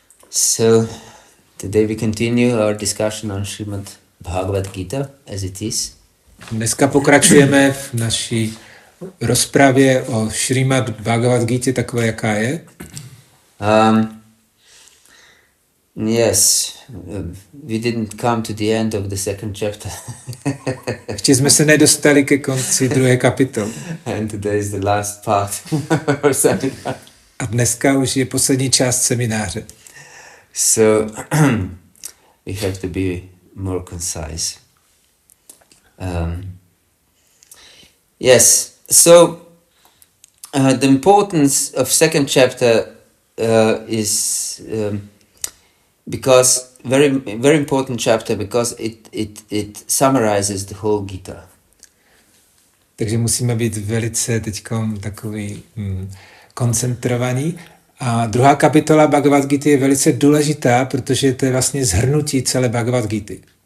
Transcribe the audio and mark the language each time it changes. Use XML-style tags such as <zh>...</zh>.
<en>So, today we continue our discussion on Srimad Bhagavad-gītā as it is.</en> <cs>Dneska pokračujeme v naší rozpravě o Srimad Bhagavad-gītě takové, jaká je.</cs> <en>Yes, we didn't come to the end of the second chapter.</en> <cs>Ještě jsme se nedostali ke konci druhé kapitoly.</cs> <en>And today is the last part or seminar.</en> <cs>A dneska už je poslední část semináře.</cs> <en>So, we have to be more concise. Yes, so the importance of second chapter is because very important chapter because it summarizes the whole Gita.</en> <cs>Takže musíme být velice teďkom takový koncentrovaní. A druhá kapitola Bhagavad-gīty je velice důležitá, protože to je vlastně shrnutí celé Bhagavad-gīty.</cs>